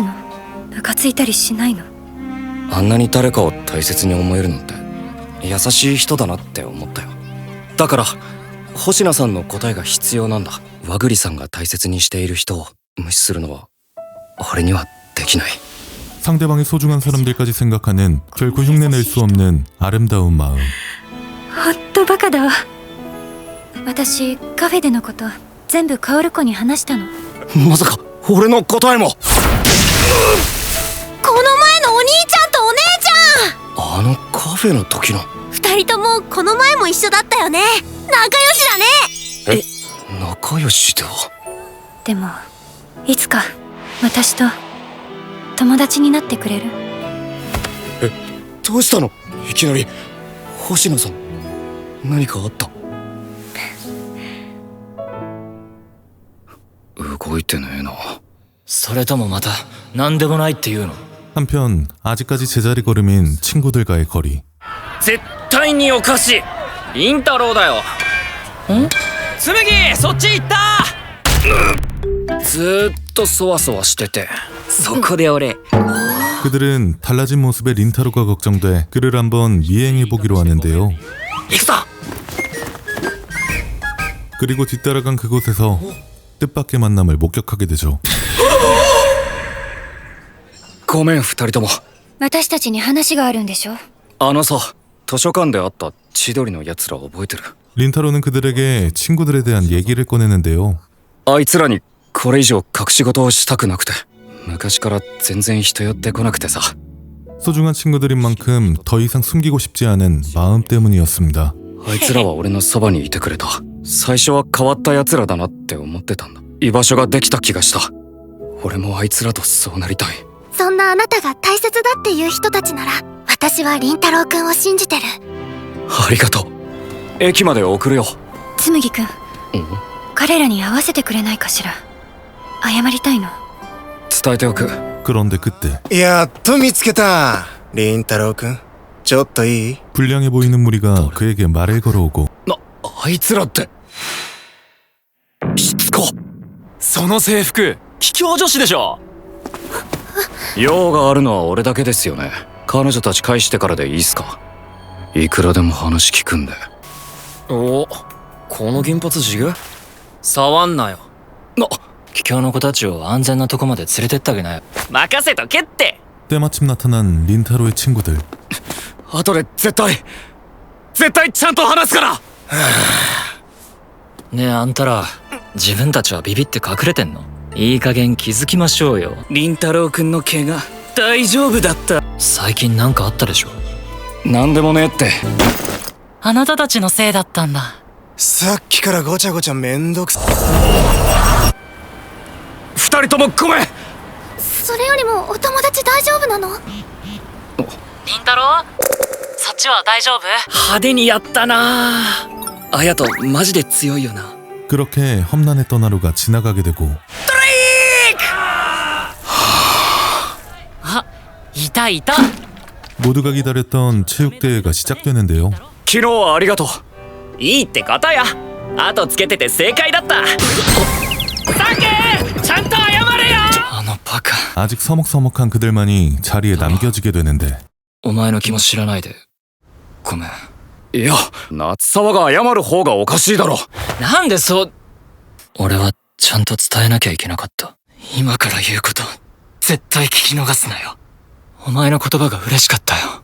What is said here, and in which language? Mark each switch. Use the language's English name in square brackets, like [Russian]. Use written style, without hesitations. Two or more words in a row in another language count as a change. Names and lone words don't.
[Japanese] ムカついたりしないの？あんなに誰かを大切に思えるなんて優しい人だなって思ったよ。だから星名さんの答えが必要なんだ。和栗さんが大切にしている人を無視するのは俺にはできない。 [Korean] 상대방의 소중한 사람들까지 생각하는 결코 흉내낼 수 없는 아름다운 마음. [Japanese] ほんとバカだわ。私カフェでのこと全部カオル子に話したの。まさか俺の答えも。この前のお兄ちゃんとお姉ちゃん。あのカフェの時の。二人ともこの前も一緒だったよね。仲良しだね。仲良しでは。でもいつか私と友達になってくれる？どうしたのいきなり。星野さん何かあった？動いてねえな。それともまた何でもないっていうの？ [Korean] 한편 아직까지 제자리 걸음인 친구들과의 거리. [Japanese] 絶対におかしい。凛太郎だよ。紬、そっち行った。ずーっとそわそわしてて。そこで俺 [Korean] 그들은 달라진 모습의 린타로가 걱정돼 그를 한번 미행해보기로 하는데요. [Japanese] 行くぞ。 [Korean] 그리고 뒤따라간 그곳에서 뜻밖의 만남을 목격하게 되죠. [Japanese] ごめん二人とも。私たちに話があるんでしょ？あのさ、図書館で会った千鳥のやつら覚えてる？ [Korean] 린타로는 그들에게 친구들에 대한 얘기를 꺼내는데요. [Japanese] あいつらにこれ以上隠し事をしたくなくて、昔から全然人寄ってこなくてさ。 [Korean] 소중한 친구들인 만큼 더 이상 숨기고 싶지 않은 마음 때문이었습니다. [Japanese] あいつらは俺のそばにいてくれた。最初は変わったやつらだなって思ってたんだ。居場所ができた気がした。俺もあいつらとそうなりたい。そんなあなたが大切だっていう人たちなら、私は凛太郎くんを信じてる。ありがとう。駅まで送るよ。紬くん、彼らに会わせてくれないかしら。謝りたいの。伝えておく。 [Korean] 그런데 그때 [Japanese] やっと見つけた。凛太郎くん、ちょっといい？ [Korean] 불량해 보이는 무리가 그에게 말을 걸어오고 [Japanese] あいつらって。しつこ。その制服卑怯女子でしょ。用があるのは俺だけですよね。彼女たち返してからでいいっすか？いくらでも話聞くんで。お、この銀髪ジグ？触んなよ。卑怯の子たちを安全なとこまで連れてってあげなよ。任せとけって。 [Korean] 때마침 나타난 린타로의 친구들. [Japanese] 後で絶対ちゃんと話すから。ねえあんたら、自分たちはビビって隠れてんの？いい加減気づきましょうよ。凛太郎くんの怪我大丈夫だった？最近なんかあったでしょ？なんでもねえって。あなたたちのせいだったんだ。さっきからごちゃごちゃめんどくさ。二人ともごめん。それよりもお友達大丈夫なの？凛太郎、そっちは大丈夫？派手にやったな。綾人マジで強いよな。 [Korean] 그렇게 험난했던 하루가 지나가게 되고 [Japanese] あ、いたいた。 [Korean] 모두가 기다렸던 체육대회가 시작되는데요. [Japanese] 昨日はありがとう。いいってことよ。後つけてて正解だった。サンキュー、ちゃんと謝れよ。あのバカ。 [Korean] 아직 서먹서먹한 그들만이 자리에 남겨지게 되는데 [Japanese] お前の気も知らないでごめん。いや、夏沢が謝る方がおかしいだろ。なんでそう。俺はちゃんと伝えなきゃいけなかった。今から言うこと絶対聞き逃すなよ。お前の言葉が嬉しかったよ。